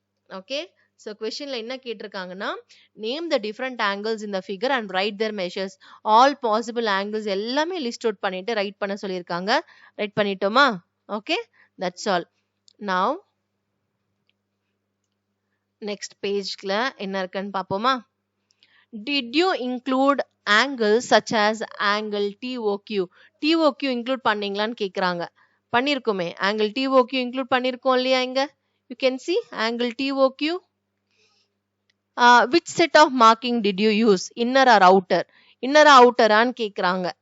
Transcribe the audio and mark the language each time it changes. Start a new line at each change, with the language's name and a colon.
Tamil: Okay, so கொஸ்டின்ல என்ன கேட்டிருக்காங்கன்னா,
English: Name the different angles in the figure and write their measures.
Tamil: All possible angles எல்லாமே list out பண்ணிட்டு right பண்ண சொல்லியிருக்காங்க. Right பண்ணிட்டோமா? Okay,
English: That's all.
Tamil: Now next பேஜ்ல என்ன இருக்குன்னு பார்ப்போமா?
English: Did you include angles such as angle TOQ?
Tamil: TOQ include பண்ணீங்களான்னு கேக்குறாங்க. பண்ணிருக்கோமே, angle TOQ include பண்ணிருக்கோம் இல்லையா?
English: இங்க you can see angle TOQ. Which set of marking did you use? Inner or outer? Inner or outer
Tamil: ஆன்னு கேக்குறாங்க.